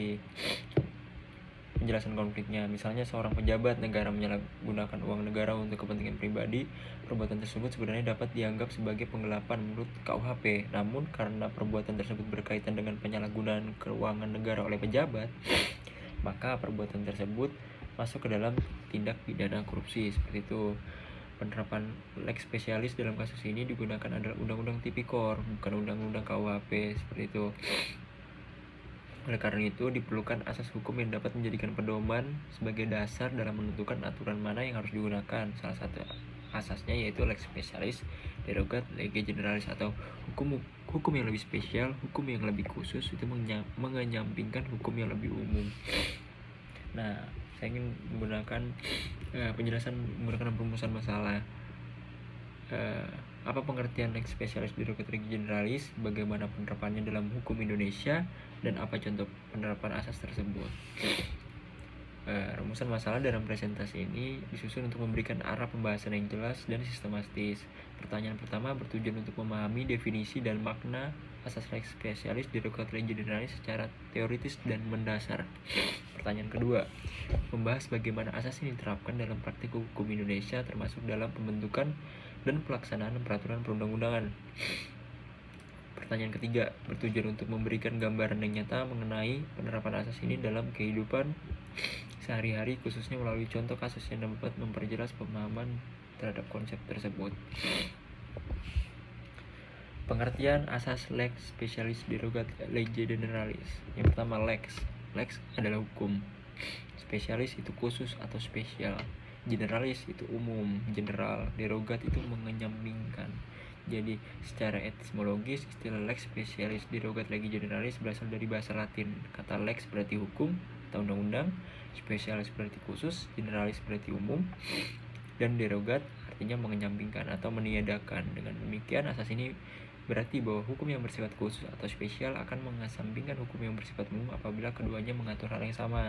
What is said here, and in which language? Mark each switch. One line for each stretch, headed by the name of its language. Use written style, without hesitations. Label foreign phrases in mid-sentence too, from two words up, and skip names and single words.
Indonesian: Penjelasan konfliknya, misalnya seorang pejabat negara menyalahgunakan uang negara untuk kepentingan pribadi, perbuatan tersebut sebenarnya dapat dianggap sebagai penggelapan menurut KUHP. Namun karena perbuatan tersebut berkaitan dengan penyalahgunaan keuangan negara oleh pejabat, maka perbuatan tersebut masuk ke dalam tindak pidana korupsi seperti itu. Penerapan
Latin: lex specialis
Indonesian: dalam kasus ini digunakan adalah Undang-Undang Tipikor, bukan Undang-Undang KUHP seperti itu. Oleh karena itu, diperlukan asas hukum yang dapat menjadikan pedoman sebagai dasar dalam menentukan aturan mana yang harus digunakan. Salah satu asasnya yaitu
Latin: lex specialis derogat lege generalis,
Indonesian: atau hukum yang lebih spesial, hukum yang lebih khusus itu mengenyampingkan hukum yang lebih umum. Nah, saya ingin menggunakan penjelasan menggunakan perumusan masalah. Apa pengertian
Latin: lex specialis derogat lege generalis,
Indonesian: bagaimana penerapannya dalam hukum Indonesia, dan apa contoh penerapan asas tersebut. Rumusan masalah dalam presentasi ini disusun untuk memberikan arah pembahasan yang jelas dan sistematis. Pertanyaan pertama bertujuan untuk memahami definisi dan makna asas
Latin: lex specialis derogat lege generalis
Indonesian: secara teoritis dan mendasar. Pertanyaan kedua, membahas bagaimana asas ini diterapkan dalam praktik hukum Indonesia, termasuk dalam pembentukan dan pelaksanaan peraturan perundang-undangan. Pertanyaan ketiga bertujuan untuk memberikan gambaran yang nyata mengenai penerapan asas ini dalam kehidupan sehari-hari, khususnya melalui contoh kasus yang dapat memperjelas pemahaman terhadap konsep tersebut. Pengertian asas
Latin: lex specialis derogat lege generalis.
Indonesian: Yang pertama, lex adalah hukum, spesialis itu khusus atau spesial, generalis itu umum, general, derogat itu mengenyampingkan. Jadi secara etimologis istilah
Latin: lex specialis derogat lege generalis
Indonesian: berasal dari bahasa Latin. Kata lex berarti hukum atau undang-undang, spesialis berarti khusus, generalis berarti umum, dan derogat artinya mengenyampingkan atau meniadakan. Dengan demikian asas ini berarti bahwa hukum yang bersifat khusus atau spesial akan mengesampingkan hukum yang bersifat umum apabila keduanya mengatur hal yang sama.